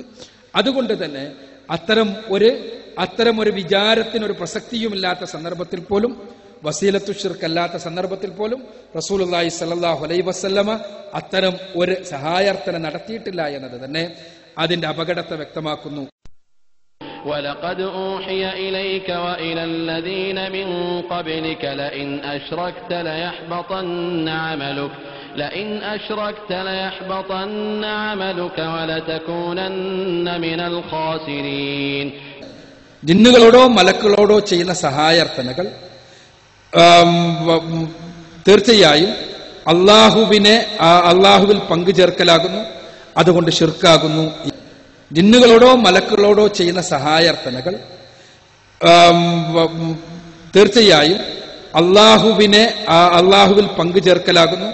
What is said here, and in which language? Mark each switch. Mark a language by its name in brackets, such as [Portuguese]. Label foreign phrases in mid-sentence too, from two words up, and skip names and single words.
[Malayalam] അതുകൊണ്ട് തന്നെ അത്തരം ഒരു വിചാരത്തിനൊരു പ്രസക്തിയുമില്ലാത്ത സന്ദർഭത്തിൽ പോലും, [Arabic] وسيلة الشرك [Malayalam] അല്ലാത്ത സന്ദർഭത്തിൽ പോലും [Arabic] رسول الله صلى الله عليه وسلم [Malayalam] അത്തരം ഒരു സഹായാർത്ഥന നടത്തിയിട്ടില്ല എന്നത് തന്നെ അതിന്റെ അപകടത്തെ വ്യക്തമാക്കുന്നു. [Arabic] ولقد أوحي إليك وإلى الذين من قبلك لئن أشركت ليحبطن عملك ولتكونن من الخاسرين. [Malayalam] ജിന്നുകളോടോ മലക്കുകളോടോ ചെയ്യുന്ന സഹായാർത്ഥനകൾ തീർച്ചയായും അള്ളാഹുവിൽ പങ്കുചേർക്കലാകുന്നു, അതുകൊണ്ട് ശിർക്കാകുന്നു. ജിന്നുകളോടോ മലക്കുകളോടോ ചെയ്യുന്ന സഹായാർത്ഥനകൾ തീർച്ചയായും അള്ളാഹുവിൽ പങ്കു ചേർക്കലാകുന്നു.